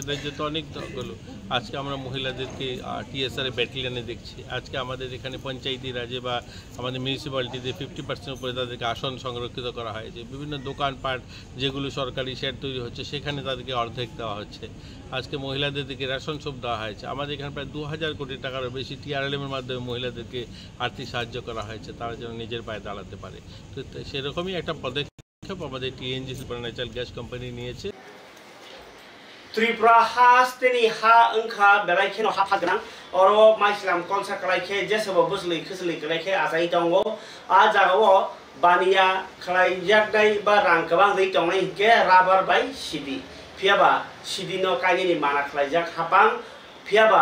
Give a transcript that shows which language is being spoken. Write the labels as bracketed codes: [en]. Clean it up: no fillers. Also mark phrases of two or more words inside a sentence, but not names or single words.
[bn] রাজ্যে তো অনেকগুলো আজকে আমরা মহিলাদেরকে TSR ব্যাটালিয়নে দেখছি আজকে আমাদের এখানে পঞ্চায়েতি রাজে বা আমাদের মিউনিসিপ্যালিটিতে 50% উপরে তাদেরকে আসন সংরক্ষিত করা হয়েছে বিভিন্ন দোকানপাট যেগুলো সরকারি শেড তৈরি হচ্ছে সেখানে তাদেরকে অর্ধেক দেওয়া হচ্ছে আজকে মহিলাদেরকে রেশন সব দেওয়া হয়েছে আমাদের এখানে প্রায় 2000 কোটি টাকার বেশি TRLM এর মাধ্যমে মহিলাদেরকে আর্থিক সাহায্য করা হয়েছে তারা যেন নিজের পায়ে দাঁড়াতে পারে তো সেরকমই একটা পদক্ষেপ আমাদের TNGC ন্যাচারাল গ্যাস কোম্পানি নিয়েছে [trp] त्रिपुरा हास्तेनि हा अंखा बेलायखेनो हा फागना अरो माइस्लाम कनसा कलायखे जेसेबो बुसलै खसलै कलायखे आजाय दंगो आ जागाव बानिया खालायजानाय बा रां गोबां दै दंनाय हिंके राबार बाय सिदि फियाबा सिदिनो कायनि माना खालायजाक हापां फियाबा